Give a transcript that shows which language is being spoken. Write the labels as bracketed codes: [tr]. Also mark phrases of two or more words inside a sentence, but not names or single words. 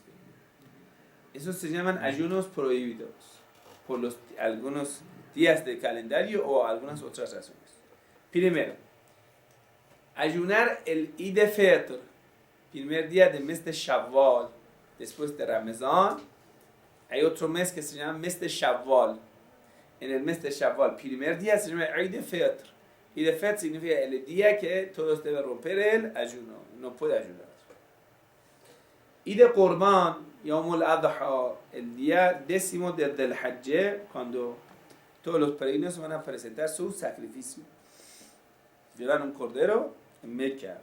[es] Esos se llaman ayunos prohibidos por algunos días del calendario o algunas otras razones. Primero, ayunar el Eid al-Fitr, primer día del mes de Shawwal, después de Ramadán. Hay otro mes que se llama mes de Shawwal. En el mes de Shawwal, primer día se llama Eid al-Fitr. Eid al-Fitr significa el día que todos deben romper el ayuno, no puede ayunar. Eid al-Qurban, Yawm al-Adha, el día 10º del Hajj, cuando todos los peregrinos van a presentar su sacrificio. Llevan un cordero en Meca.